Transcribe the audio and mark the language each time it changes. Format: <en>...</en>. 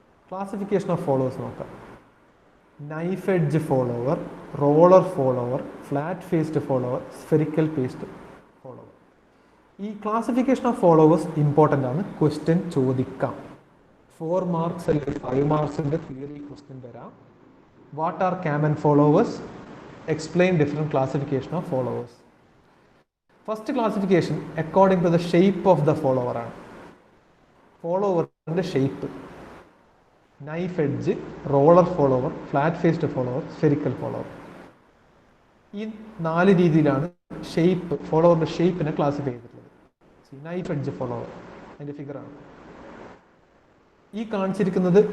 <ml>Classification of followers നോക്കാം. Knife edge follower, roller follower, flat faced follower, spherical faced follower. ഈ classification of followers important ആണ്, question ചോദിക്കാം. 4 marks അല്ലെങ്കിൽ 5 മാർക്സിൻ്റെ theory question വരാം.</ml> <en>What are cam and followers? Explain different classification of followers. First classification according to the shape of the follower ആണ്.</en> <ml>ഫോളോവറിൻ്റെ shape, knife edge, roller follower, flat faced follower, spherical follower. ഈ 4 രീതിയിലാണ് shape, ഫോളോവറിൻ്റെ ഷേപ്പിനെ classify ചെയ്തിട്ടുള്ളത്. Knife edge follower അതിൻ്റെ ഫിഗറാണ് ഈ കാണിച്ചിരിക്കുന്നത്.</ml>